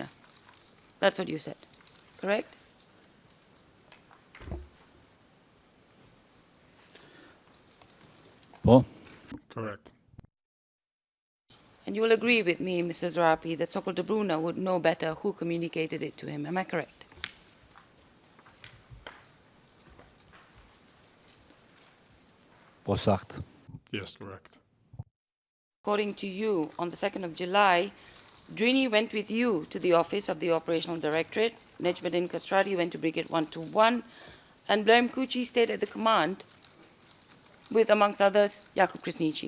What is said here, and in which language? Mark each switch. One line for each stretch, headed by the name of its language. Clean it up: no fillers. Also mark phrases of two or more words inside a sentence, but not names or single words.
English: That's what you said, correct? po, Correct. And you will agree with me, Mr. Zarapi, that Sokol Dobruna would know better who communicated it to him. Am I correct?
Albanian: po sakt,
English: Yes, correct. According to you, on the 2nd of July, Drini went with you to the office of the Operational Directorate, Nejmuddin Kastrati went to Brigade 121, and Blair Mkuchi stayed at the command with, amongst others, Jakub Krasniqi.